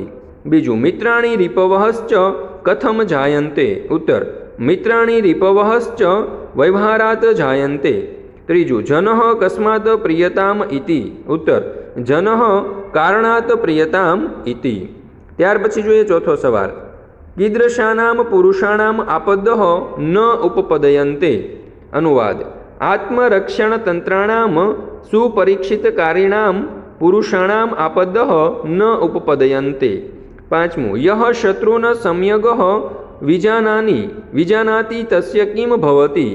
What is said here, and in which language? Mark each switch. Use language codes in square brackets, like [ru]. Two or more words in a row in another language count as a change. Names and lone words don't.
[sa] બીજું. મિત્રાણી રીપવઃશ્ચ કથમ જાયન્તે. ઉત્તર. મિત્રાણી રીપવઃશ્ચ વ્યવહારાત જાયન્તે. ત્રીજું. જનઃ કસ્માત પ્રિયતામ ઇતિ. ઉત્તર. જનઃ કારણાત પ્રિયતામ ઇતિ. [gu] ત્યાર પછી જોઈએ ચોથો સવાલ, [sa] कीदृशानां पुरुषाणाम् आपदः न उपपदयन्ते। अनुवाद, आत्मरक्षणतन्त्राणां सुपरीक्षितकारिणां पुरुषाणाम् आपदः न उपपदयन्ते। पांचमું, यः शत्रुन सम्यगः विजानाति तस्य किं भवति।